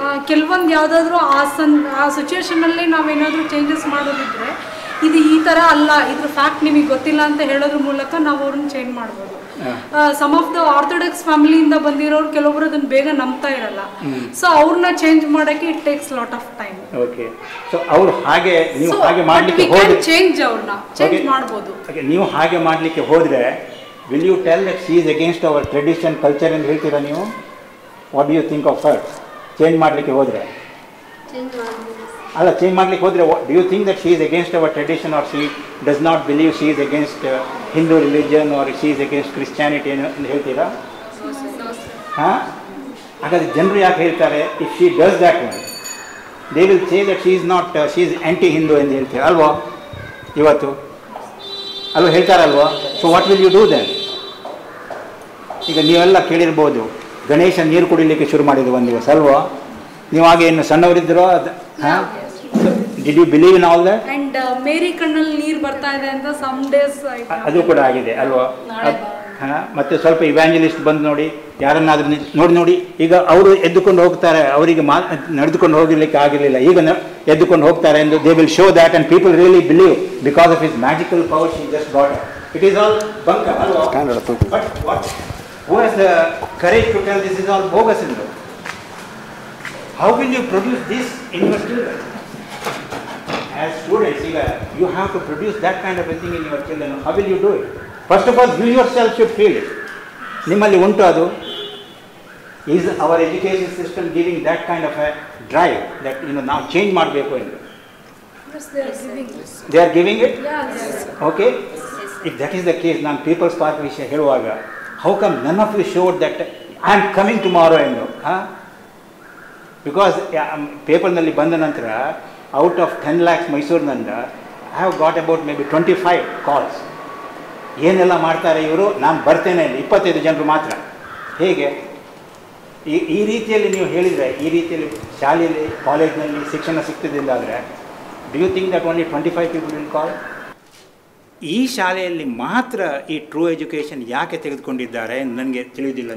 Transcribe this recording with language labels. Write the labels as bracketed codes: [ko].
[kn] ಕೆಲವೊಂದು ಯಾವುದಾದ್ರೂ ಆ ಸಿಚುವೇಶನಲ್ಲಿ ನಾವೇನಾದರೂ ಚೇಂಜಸ್ ಮಾಡೋದಿದ್ರೆ, ಇದು ಈ ಥರ ಅಲ್ಲ, ಇದ್ರ ಫ್ಯಾಕ್ಟ್ ನಿಮಗೆ ಗೊತ್ತಿಲ್ಲ ಅಂತ ಹೇಳೋದ್ರ ಮೂಲಕ ನಾವು ಅವ್ರನ್ನ ಚೇಂಜ್ ಮಾಡ್ಬೋದು. ಸಮ್ ಆಫ್ ದ ಆರ್ಥೋಡಾಕ್ಸ್ ಫ್ಯಾಮಿಲಿಯಿಂದ ಬಂದಿರೋರು ಕೆಲವೊಬ್ರು ಅದನ್ನ ಬೇಗ ನಂಬ್ತಾ ಇರಲ್ಲ. [en] so [kn] ಅವ್ರನ್ನ ಚೇಂಜ್ ಮಾಡೋಕ್ಕೆ [en] It takes lot of time. [kn] Okay, so ಅವ್ರು ಹಾಗೆ ನೀವು ಹಾಗೆ ಮಾಡಲಿಕ್ಕೆ ಹೋದ್ರೆ ಅವ್ರನ್ನ ಚೇಂಜ್ ಮಾಡ್ಬೋದು. ನೀವು ಹಾಗೆ ಮಾಡಲಿಕ್ಕೆ ಹೋದರೆ [en] will you tell that she is against our tradition, culture [kn] ಎಂದು ಹೇಳ್ತೀರಾ ನೀವು? [en] What do you think of her? [kn] Change ಮಾಡಲಿಕ್ಕೆ ಹೋದರೆ ಅಲ್ಲ, ಚೇಂಜ್ ಮಾಡಲಿಕ್ಕೆ ಹೋದರೆ [en] do you think that she is against our tradition, or she does not believe she is against Hindu religion, or she is against Christianity [kn] ಎಂದು ಹೇಳ್ತೀರಾ? ಹಾಂ, ಹಾಗಾದರೆ ಜನರು ಯಾಕೆ ಹೇಳ್ತಾರೆ? [en] if she does that one they will say that she is not, she is anti Hindu [kn] ಎಂದು ಹೇಳ್ತೀರಾ ಅಲ್ವಾ? ಇವತ್ತು ಅಲ್ವ ಹೇಳ್ತಾರಲ್ವ? [en] So what will you do then? [kn] ಈಗ ನೀವೆಲ್ಲ ಕೇಳಿರ್ಬೋದು, ಗಣೇಶ ನೀರು ಕುಡಿಲಿಕ್ಕೆ ಶುರು ಮಾಡಿದ್ರು ಒಂದು ದಿವಸ ಅಲ್ವಾ? ನೀವು ಹಾಗೆ ಏನು ಸಣ್ಣವರಿದ್ದರೋ? [en] ಹಾಂ, did you believe in all that? [kn] And ಮೇರಿ ಕಣ್ಣಲ್ಲಿ ನೀರು ಬರ್ತಾ ಇದೆ ಅಂತ ಸಮ್ ಡೇಸ್ ಅದು ಕೂಡ ಆಗಿದೆ ಅಲ್ವಾ? ಹಾಂ, ಮತ್ತೆ ಸ್ವಲ್ಪ ಇವ್ಯಾಂಜಲಿಸ್ಟ್ ಬಂದು ನೋಡಿ, ಯಾರನ್ನಾದ್ರೂ ನೋಡಿ ಈಗ ಅವರು ಎದ್ದುಕೊಂಡು ಹೋಗ್ತಾರೆ, ಅವರಿಗೆ ನಡೆದುಕೊಂಡು ಹೋಗಲಿಕ್ಕೆ ಆಗಿರಲಿಲ್ಲ, ಈಗ ಎದ್ದುಕೊಂಡು ಹೋಗ್ತಾರೆ ಎಂದು [en] They will show that and people really believe because of his magical power she just got it. It is all bunk ಅಲ್ವಾ? But what who has the courage to tell this is all bogus in them? How will you produce this in your children? As students, you have to produce that kind of a thing in your children. How will you do it? First of all, you yourself should feel it. [kn] ನಿಮ್ಮಲ್ಲಿ ಉಂಟು ಅದು? [en] Is our education system giving that kind of a drive that now change [kn] ಮಾಡಬೇಕು ಎಂದು? [en] Yes, they are giving. They are giving it? Yes. Okay. If that is the case, [kn] ನಾನು people's park ವಿಷಯ ಹೇಳುವಾಗ [en] how come none of you showed that I am coming tomorrow ಎಂದು? Because [kn] ಪೇಪರ್ನಲ್ಲಿ ಬಂದ ನಂತರ [en] out of 10 lakhs ಮೈಸೂರಿನಿಂದ I have got about maybe 25 calls. [kn] ಏನೆಲ್ಲ ಮಾಡ್ತಾರೆ ಇವರು, ನಾನು ಬರ್ತೇನೆ ಇಲ್ಲಿ 25 ಜನರು ಮಾತ್ರ. ಹೇಗೆ ಈ ರೀತಿಯಲ್ಲಿ ನೀವು ಹೇಳಿದರೆ, ಈ ರೀತಿಯಲ್ಲಿ ಶಾಲೆಯಲ್ಲಿ ಕಾಲೇಜ್ನಲ್ಲಿ ಶಿಕ್ಷಣ ಸಿಗ್ತದಿಲ್ಲ ಆದರೆ [en] Do you think that only 25 people will call? [kn] ಈ ಶಾಲೆಯಲ್ಲಿ ಮಾತ್ರ ಈ ಟ್ರೂ ಎಜುಕೇಷನ್ ಯಾಕೆ ತೆಗೆದುಕೊಂಡಿದ್ದಾರೆ ನನಗೆ ತಿಳಿಯೋದಿಲ್ಲ.